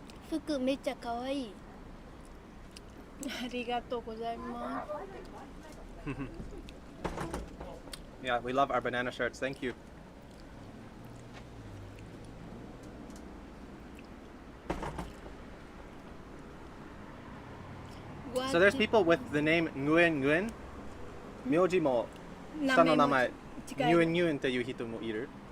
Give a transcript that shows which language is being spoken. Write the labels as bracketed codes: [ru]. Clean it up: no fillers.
[ja] Fuku めっちゃ可愛い。ありがとうございます。 [en] Yeah, we love our banana shirts. Thank you. So there's people with the name Nguyen Nguyen. [ja] 名字も下の名前 Nguyen Nguyen っていう人もいる。